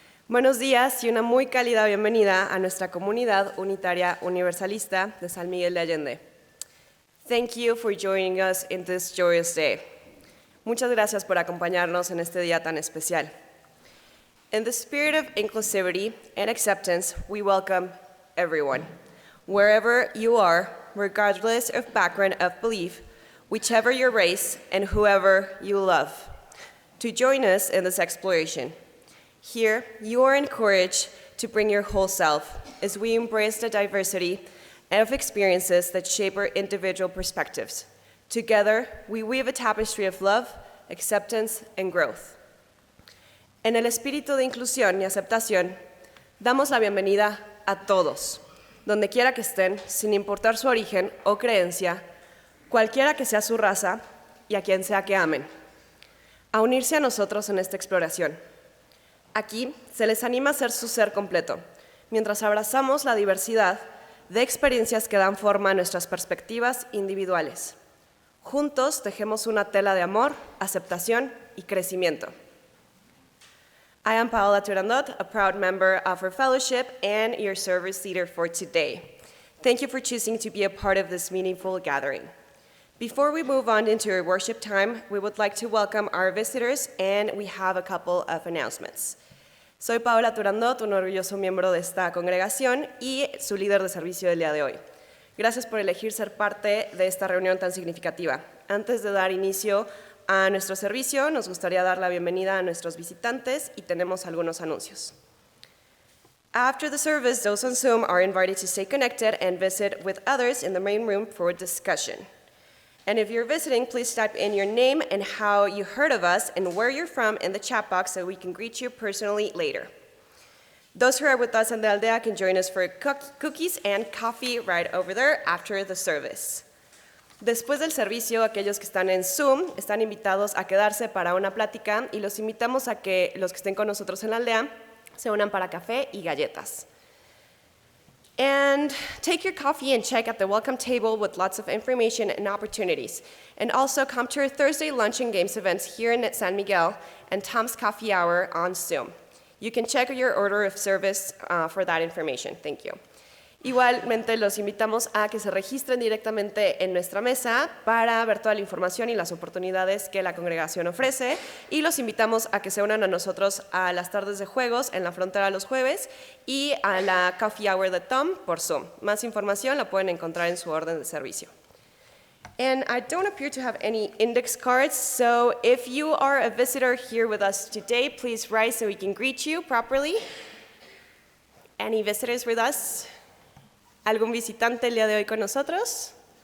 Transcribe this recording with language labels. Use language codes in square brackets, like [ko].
[es] Buenos días y una muy cálida bienvenida a nuestra comunidad unitaria universalista de San Miguel de Allende. [en] Thank you for joining us in this joyous day. [es] Muchas gracias por acompañarnos en este día tan especial. [en] In the spirit of inclusivity and acceptance, we welcome everyone, wherever you are, regardless of background of belief, whichever your race, and whoever you love, to join us in this exploration. Here, you are encouraged to bring your whole self as we embrace the diversity of experiences that shape our individual perspectives. Together, we weave a tapestry of love, acceptance, and growth. [es] En el espíritu de inclusión y aceptación, damos la bienvenida a todos, donde quiera que estén, sin importar su origen o creencia, cualquiera que sea su raza y a quien sea que amen, a unirse a nosotros en esta exploración. Aquí se les anima a ser su ser completo, mientras abrazamos la diversidad de experiencias que dan forma a nuestras perspectivas individuales. Juntos tejemos una tela de amor, aceptación y crecimiento. [en] I am Paola Turandot, a proud member of our fellowship and your service leader for today. Thank you for choosing to be a part of this meaningful gathering. Before we move on into our worship time, we would like to welcome our visitors, and we have a couple of announcements. [es] Soy Paola Turandot, un orgulloso miembro de esta congregación y su líder de servicio del día de hoy. Gracias por elegir ser parte de esta reunión tan significativa. Antes de dar inicio a nuestro servicio, nos gustaría dar la bienvenida a nuestros visitantes y tenemos algunos anuncios. [en] After the service, those on Zoom are invited to stay connected and visit with others in the main room for discussion. And if you're visiting, please type in your name and how you heard of us and where you're from in the chat box so we can greet you personally later. Those who are with us in the aldea can join us for cookies and coffee right over there after the service. [es] Después del servicio, aquellos que están en Zoom están invitados a quedarse para una plática y los invitamos a que los que estén con nosotros en la aldea se unan para café y galletas. [en] And take your coffee and check at the welcome table with lots of information and opportunities. And also come to our Thursday lunch and games events here in San Miguel and Tom's Coffee Hour on Zoom. You can check your order of service for that information. Thank you. [es] Igualmente los invitamos a que se registren directamente en nuestra mesa para ver toda la información y las oportunidades que la congregación ofrece, y los invitamos a que se unan a nosotros a las tardes de juegos en la frontera los jueves y a la Coffee Hour de Tom por Zoom. Más información la pueden encontrar en su orden de servicio. [en] And I don't appear to have any index cards, so if you are a visitor here with us today, please rise so we can greet you properly. Any visitors with us? [es] ¿Algún visitante el día de hoy con nosotros?